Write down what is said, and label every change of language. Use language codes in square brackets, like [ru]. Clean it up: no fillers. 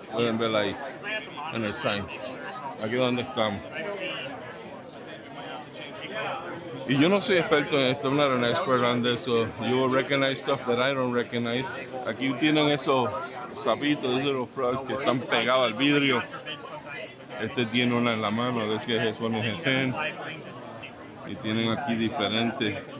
[es] Pueden ver ahí en el sign. Aquí donde estamos. Y yo no soy experto en esto, [en] I'm not an expert on this, so you will recognize stuff that I don't recognize. [es] Aquí tienen esos sapitos, [en] little frogs [es] que están pegados al vidrio. Este tiene una en la mano, [en] this guy has one in his hand. [es] Y tienen aquí diferentes.